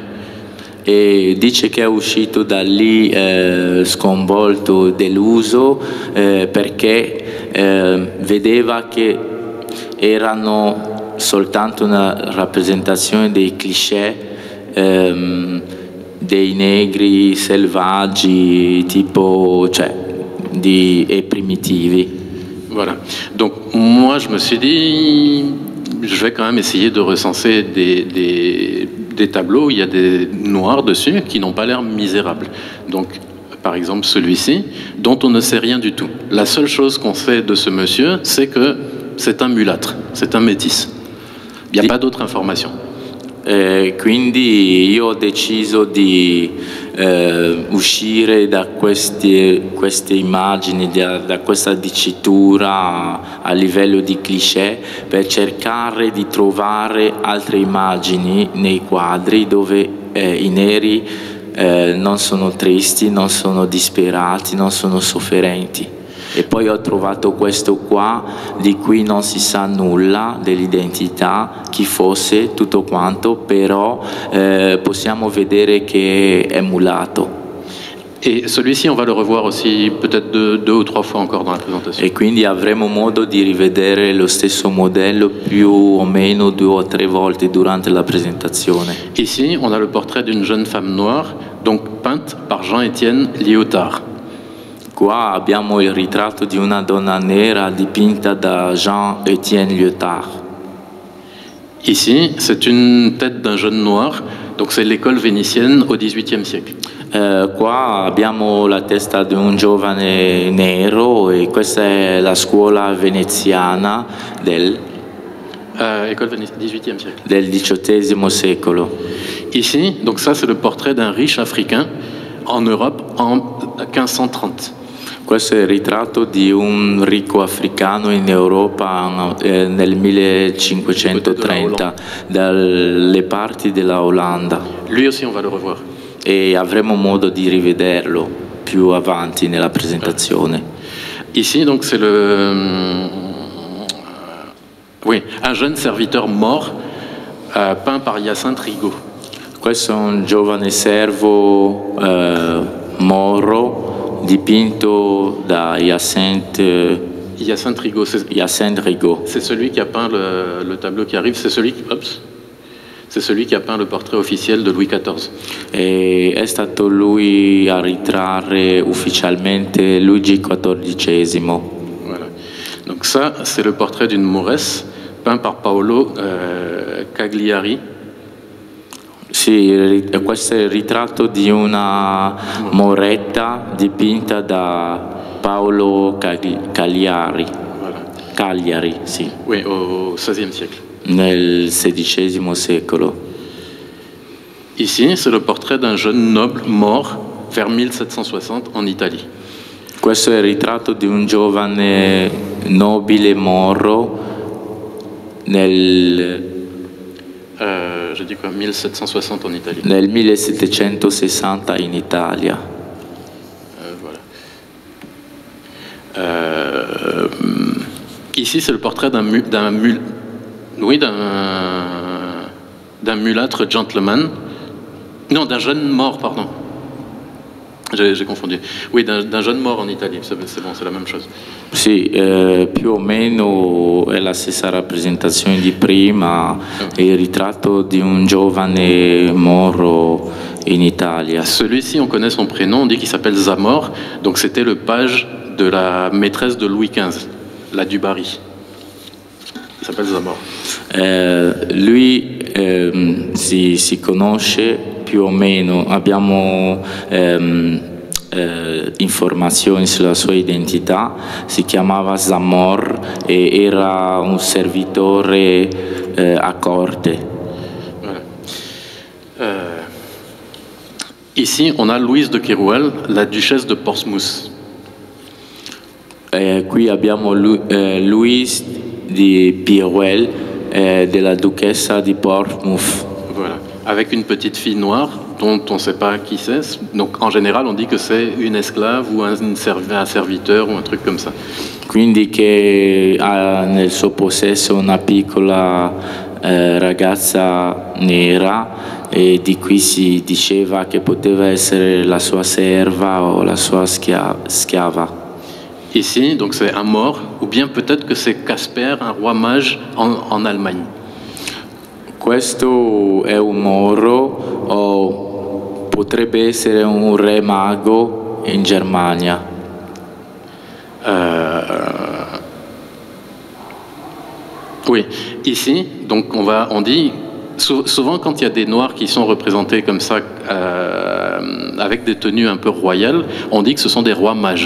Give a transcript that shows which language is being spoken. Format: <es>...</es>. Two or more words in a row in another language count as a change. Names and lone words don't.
<it>E dice che è uscito da lì sconvolto, deluso, perché vedeva che erano soltanto una rappresentazione dei cliché dei negri selvaggi, tipo, e primitivi.</it> <fr>Voilà. Donc moi je me suis dit, je vais quand même essayer de recenser des tableaux où il y a des noirs dessus qui n'ont pas l'air misérables. Donc, par exemple, celui-ci, dont on ne sait rien du tout. La seule chose qu'on sait de ce monsieur, c'est que c'est un mulâtre, c'est un métis. Il n'y a pas d'autre information.</fr> <it>Quindi io ho deciso di uscire da queste immagini, da questa dicitura a livello di cliché, per cercare di trovare altre immagini nei quadri dove i neri non sono tristi, non sono disperati, non sono sofferenti. E poi ho trovato questo qua di cui non si sa nulla dell'identità, chi fosse, tutto quanto, però possiamo vedere che è mulato.</it> <fr>Et celui-ci, on va le revoir aussi peut-être deux ou trois fois encore dans la présentation.</fr> <it>E quindi avremo modo di rivedere lo stesso modello più o meno 2 o 3 volte durante la presentazione.</it> <fr>Ici, on a le portrait d'une jeune femme noire, donc peinte par Jean-Étienne Lyotard.</fr> <it>Qua abbiamo il ritratto di una donna nera dipinta da Jean-Étienne Lyotard.</it> <fr>Ici, c'est une tête d'un jeune noir, donc c'est l'école vénitienne au XVIIIe siècle.</fr> <it>Qua abbiamo la testa di un giovane nero e questa è la scuola veneziana del XVIIIe secolo.</it> <fr>Ici, donc ça c'est le portrait d'un riche africain en Europe en 1530.</fr> <it>Questo è il ritratto di un ricco africano in Europa nel 1530, dalle parti della Olanda.</it> <fr>Lui aussi on va le revoir.</fr> <it>E avremo modo di rivederlo più avanti nella presentazione.</it> <fr>Ici donc c'est un jeune serviteur mort peint par Hyacinthe Rigaud.</fr> <it>Questo è un giovane servo moro dipinto da Hyacinthe Rigaud.</it> <fr>C'est celui qui a peint le tableau qui arrive, c'est C'est celui qui a peint le portrait officiel de Louis XIV.</fr> <it>E è stato lui a ritrarre ufficialmente Luigi XIV.</it> <fr>Voilà. Donc ça, c'est le portrait d'une Mauresse peint par Paolo Cagliari.</fr> <it>Sì, questo è il ritratto di una moretta dipinta da Paolo Cagliari.</it> <fr>Voilà.</fr> <it>Cagliari, sì.</it> <fr>Oui, au XVIe siècle.</fr> <it>Nel XVI secolo.</it> <fr>Ici, c'est le portrait d'un jeune noble mort vers 1760 en Italie.</fr> <it>Questo è il ritratto di un giovane nobile moro</it> <fr>Je dis quoi, 1760 en Italie.</fr> <it>Nel 1760 in Italia.</it> <fr>Voilà. Ici, c'est le portrait d'un mulâtre gentleman. Non, d'un jeune mort, pardon. J'ai confondu. Oui, d'un jeune mort en Italie, c'est bon, c'est la même chose.</fr> <it>Sì, più o meno è la stessa rappresentazione di prima, è il ritratto di un giovane moro in Italia.</it> <fr>Celui-ci, on connaît son prénom, on dit qu'il s'appelle Zamor, donc c'était le page de la maîtresse de Louis XV, la du Barry. Il s'appelle Zamor.</fr> <it>Lui si conosce più o meno, abbiamo informazioni sulla sua identità, si chiamava Zamor e era un servitore a corte.</it> <fr>Voilà. Ici, on a Louise de Keroualle, la duchesse de Portsmouth.</fr> <it>Qui abbiamo Louise di Keroualle, della duchessa di Portsmouth.</it> <fr>Voilà. Avec une petite fille noire dont on ne sait pas qui c'est. Donc en général, on dit que c'est une esclave ou un serviteur ou un truc comme ça.</fr> <it>Quindi che ha nel suo possesso una piccola ragazza nera, e di cui si diceva che poteva essere la sua serva o la sua schiava.</it> <fr>Ici, donc c'est un mort, ou bien peut-être que c'est Casper, un roi mage en Allemagne.</fr> <it>Questo è un moro o potrebbe essere un re mago in Germania.</it> <fr>Oui, ici, donc on dit, souvent quand il y a des noirs qui sont représentés comme ça, avec des tenues un peu royales, on dit que ce sont des rois mages.</fr>